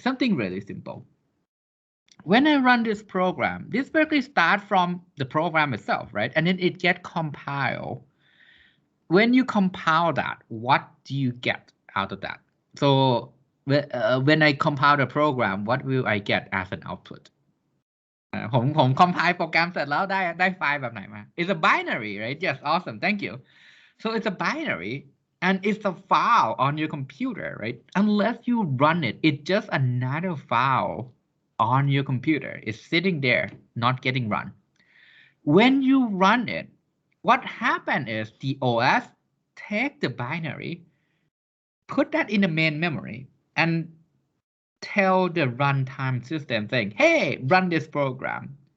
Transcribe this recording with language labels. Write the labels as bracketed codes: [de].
[en] Something really simple. When I run this program, this basically starts from the program itself, right? And then it gets compiled. When you compile that, what do you get out of that? So when I compile the program, what will I get as an output? [th] ผม compile โปรแกรมเสร็จแล้วได้ไฟล์แบบไหนมา [en] It's a binary, right? Yes, awesome, thank you. So it's a binary and it's a file on your computer, right? Unless you run it, it's just another file on your computer. It's sitting there, not getting run. When you run it, what happened is the OS take the binary, put that in the main memory, and tell the runtime system saying, hey, run this program.